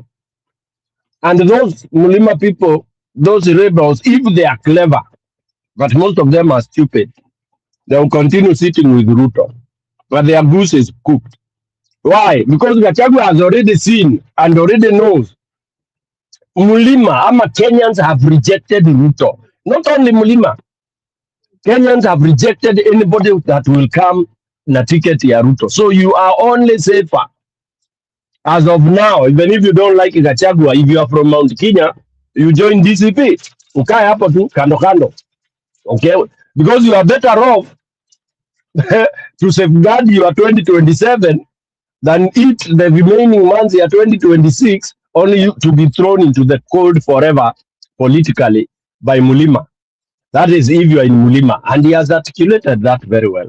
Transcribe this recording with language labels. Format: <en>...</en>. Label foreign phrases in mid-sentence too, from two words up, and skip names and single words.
<en>And those Mulima people, those rebels, if they are clever, but most of them are stupid, they will continue sitting with Ruto. But their goose is cooked. Why? Because Gachagua has already seen and already knows Mulima, Kenyans have rejected Ruto. Not only Mulima. Kenyans have rejected anybody that will come</en> <sw>na ticket ya Ruto.</sw> <en>So you are only safer. As of now, even if you don't like Gachagua, if you are from Mount Kenya, you join DCP.</en> <sw>Ukae hapo tu kando kando.</sw> <en>Okay? Because you are better off to safeguard your 2027 than eat the remaining months of 2026 only to be thrown into the cold forever politically by Mulima. That is if you are in Mulima, and he has articulated that very well.</en>